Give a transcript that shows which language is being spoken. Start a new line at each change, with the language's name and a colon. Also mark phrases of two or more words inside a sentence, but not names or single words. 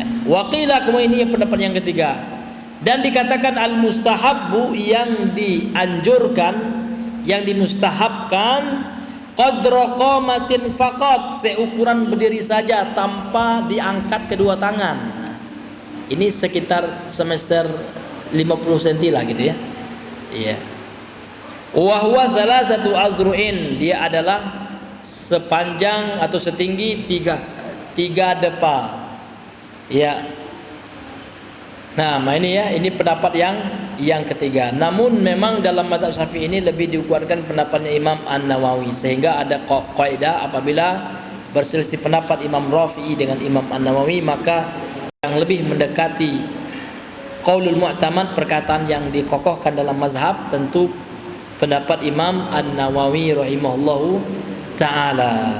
Indonesian: Waqila, kemudian ini pendapat yang ketiga. Dan dikatakan al-mustahabbu, yang dianjurkan, yang dimustahabkan,
Arabic: قدر قامة فقط,
Indonesian: seukuran berdiri saja tanpa diangkat kedua tangan. Ini sekitar semester 50 cm lah gitu ya. Iya.
Arabic: وهو ثلاثة أذرع,
Indonesian: dia adalah sepanjang atau setinggi 3 depa. Ya. Nah, ini ya, ini pendapat yang ketiga. Namun memang dalam mazhab Syafi'i ini lebih dikuatkan pendapatnya Imam An-Nawawi, sehingga ada kaidah apabila berselisih pendapat Imam Rafi'i dengan Imam An-Nawawi, maka yang lebih mendekati
Arabic: القول المعتمد,
Indonesian: perkataan yang dikokohkan dalam mazhab, tentu pendapat Imam An-Nawawi
Arabic: رحمه الله تعالى.